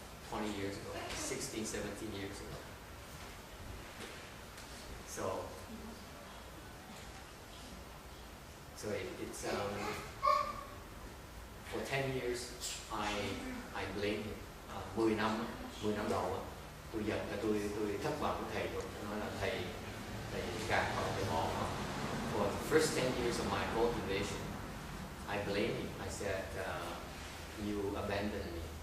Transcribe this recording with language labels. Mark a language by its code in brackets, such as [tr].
[en] 20 years ago, 16, 17 years ago. So it's for 10 years I blame him. [vi] 10 năm đầu tôi giận là tôi thất vọng với thầy rồi, nói là thầy gạt vào cái mỏ. [en] For the first 10 years of my cultivation, I blame him. I said, you abandoned me.